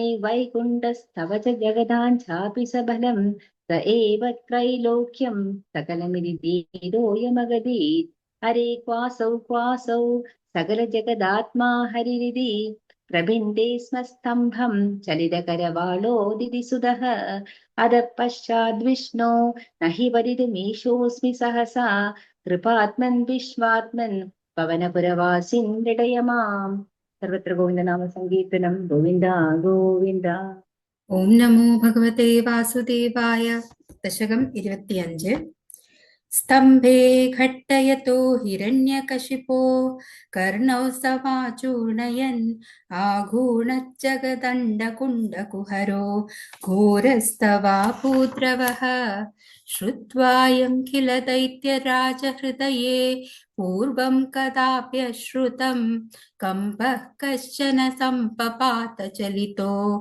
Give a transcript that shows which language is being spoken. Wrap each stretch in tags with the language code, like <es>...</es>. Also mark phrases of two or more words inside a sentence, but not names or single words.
<sa>वैकुण्ठस्तव च जगदान् चापि स बलं स एव त्रैलोक्यं सकलमिति देदोऽयमगदीत् हरे क्वासौ सकलजगदात्मा हरिरिति प्रभिन्दे स्म स्तम्भं चलितकरवाळोदिति सुदः अदः पश्चाद्विष्णो न हि वदितुमीशोऽस्मि सहसा कृपात्मन् विश्वात्मन् पवनपुरवासिन् हृदय माम्। सर्वत्र गोविन्दनाम संकीर्तनं गोविन्द गोविन्द। ഓം നമോ ഭഗവതേ വാസുദേവായ. ദശകം 25. സ്തംഭേ ഘട്ടയതോ ഹിരണ്യകശിപോ കർണൗ സമാചൂർണയൻ ആഘൂണജ്ജഗദണ്ഡകുണ്ഡകുഹരോ ഘോരസ്തവാപൂദ്രവഃ ശ്രുത്വായം കില ദൈത്യരാജഹൃദയേ പൂർവം കദാപ്യശ്രുതം കമ്പഃ കശ്ചന സംപപാത ചലിതോ</sa>